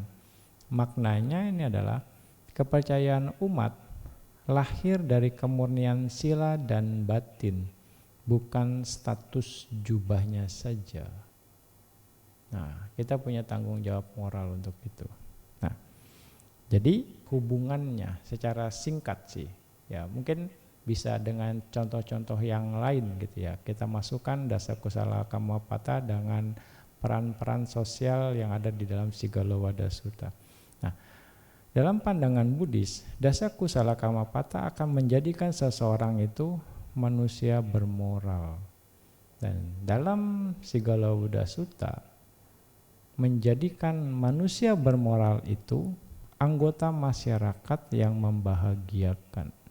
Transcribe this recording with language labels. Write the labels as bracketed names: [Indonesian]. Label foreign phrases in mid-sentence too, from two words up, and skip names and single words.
[Indonesian] Maknanya ini adalah kepercayaan umat lahir dari kemurnian sila dan batin, bukan status jubahnya saja. Nah, kita punya tanggung jawab moral untuk itu. Nah, jadi hubungannya secara singkat sih, ya mungkin bisa dengan contoh-contoh yang lain gitu ya. Kita masukkan [Pali] dasa kusala kamapata [Indonesian] dengan peran-peran sosial yang ada di dalam Sigallowada Sutta. Nah, dalam pandangan Buddhis, [Pali] dasa kusala kamapata [Indonesian] akan menjadikan seseorang itu manusia bermoral. Dan dalam Sigallowada Sutta menjadikan manusia bermoral itu anggota masyarakat yang membahagiakan.